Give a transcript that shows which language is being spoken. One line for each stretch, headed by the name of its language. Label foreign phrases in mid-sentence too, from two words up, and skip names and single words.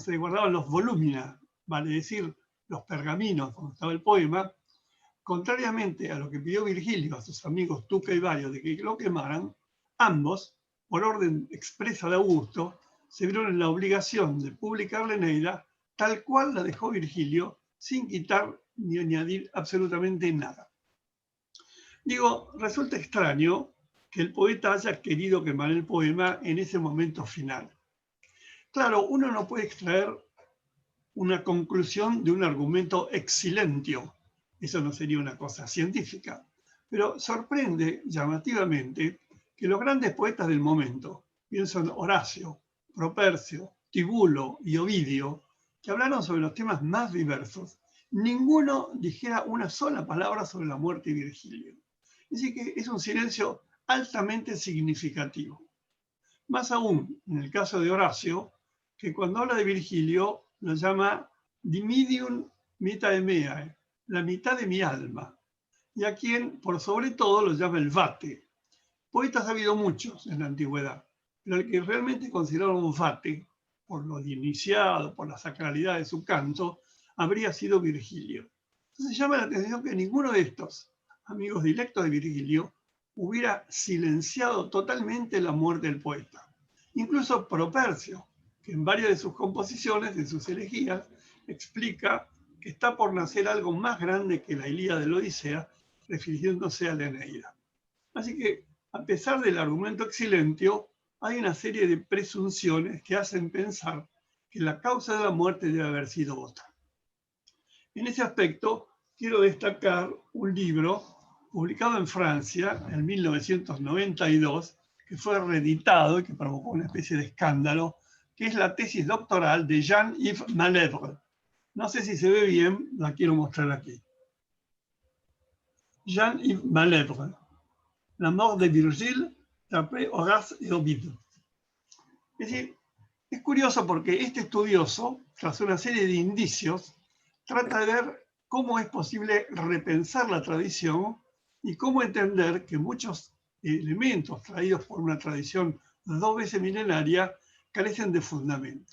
Spanish: se guardaban los volumina, vale decir, los pergaminos donde estaba el poema, contrariamente a lo que pidió Virgilio a sus amigos Tuca y Vario de que lo quemaran, ambos, por orden expresa de Augusto, se vieron en la obligación de publicar la Eneida tal cual la dejó Virgilio, sin quitar ni añadir absolutamente nada. Digo, resulta extraño que el poeta haya querido quemar el poema en ese momento final. Claro, uno no puede extraer una conclusión de un argumento
Latin: ex silentio.
Spanish: Eso no sería una cosa científica. Pero sorprende llamativamente que los grandes poetas del momento, pienso en Horacio, Propercio, Tibulo y Ovidio, que hablaron sobre los temas más diversos, ninguno dijera una sola palabra sobre la muerte de Virgilio. Así que es un silencio altamente significativo. Más aún, en el caso de Horacio, que cuando habla de Virgilio lo llama
Latin: dimidium vitae meae,
Spanish: la mitad de mi alma, y a quien por sobre todo lo llama el vate. Poetas ha habido muchos en la antigüedad, pero el que realmente consideraron un vate, por lo iniciado, por la sacralidad de su canto, habría sido Virgilio. Entonces llama la atención que ninguno de estos amigos directos de Virgilio hubiera silenciado totalmente la muerte del poeta. Incluso Propercio, que en varias de sus composiciones, de sus elegías, explica que está por nacer algo más grande que la Ilíada de la Odisea, refiriéndose a la Eneida. Así que, a pesar del argumento
Latin: ex silentio,
Spanish: hay una serie de presunciones que hacen pensar que la causa de la muerte debe haber sido otra. En ese aspecto, quiero destacar un libro publicado en Francia en 1992, que fue reeditado y que provocó una especie de escándalo, que es la tesis doctoral de Jean-Yves Malèvre. No sé si se ve bien, la quiero mostrar aquí. Jean-Yves Malèvre, La mort de Virgile, d'après Horace et Ovide. Es decir, es curioso porque este estudioso, tras una serie de indicios, trata de ver cómo es posible repensar la tradición y cómo entender que muchos elementos traídos por una tradición 2 veces milenaria carecen de fundamento.